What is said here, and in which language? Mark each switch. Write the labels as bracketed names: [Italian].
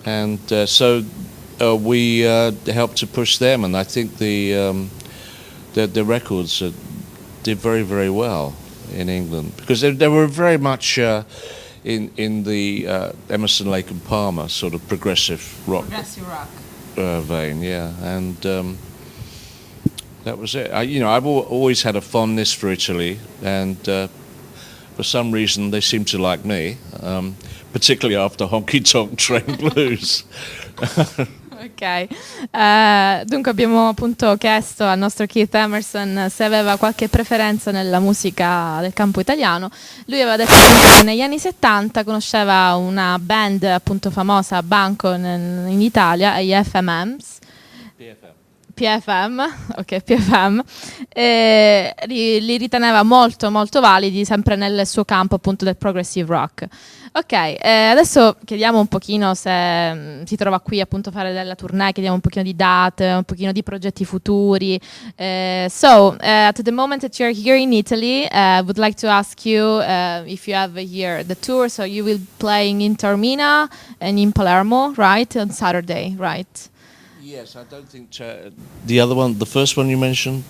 [English] And so we helped to push them, and I think the records did very, very well in England because they were very much in the Emerson, Lake and Palmer sort of progressive rock vein, yeah, and that was it. I've always had a fondness for Italy, and for some reason they seem to like me, particularly after Honky Tonk Train Blues. [Italian] Ok, dunque abbiamo appunto chiesto al nostro Keith Emerson se aveva qualche preferenza nella musica del campo italiano. Lui aveva detto che negli anni 70 conosceva una band appunto famosa, Banco, in Italia, gli FMMs. PFM, ok, PFM, li riteneva molto molto validi sempre nel suo campo appunto del progressive rock. Ok, adesso chiediamo un pochino se si trova qui appunto a fare della tournée, chiediamo un pochino di date, un pochino di progetti futuri. [English] At the moment that you're here in Italy, I would like to ask you if you have here the tour, so you will playing in Taormina and in Palermo, right, on Saturday, right? Yes, I don't think the other one, the first one you mentioned,